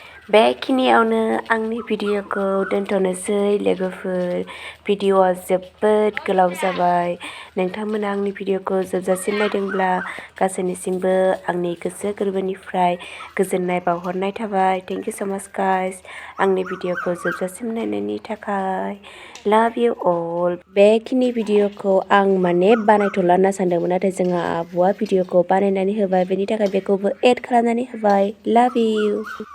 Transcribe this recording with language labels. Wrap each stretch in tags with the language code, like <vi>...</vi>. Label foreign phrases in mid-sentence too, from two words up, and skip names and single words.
<brx>बेखिनियावनो आंनि भिडिअखौ दोनथ'नोसै लोगोफोर। भिडिअआ जोबोद गोलाव जाबाय। नोंथांमोना आंनि भिडिअखौ जोबजासिम नायदोंब्ला गासैनिसिमबो आंनि गोसो गोरबोनिफ्राय गोजोननाय बावहरनाय थाबाय।</brx> <en>Thank you so much guys।</en> <brx>आंनि भिडिअखौ जोबजासिम नायनायनि थाखाय।</brx> <en>Love you all।</en> <brx>बेखिनि भिडिअखौ आं माने बानायथ'ला होनना सानदोंमोन, नाथाय जोंहा आब'आ भिडिअखौ बानायनानै होबाय, बेनि थाखाय बेखौबो एड खालामनानै होबाय।</brx> <en>Love you।</en>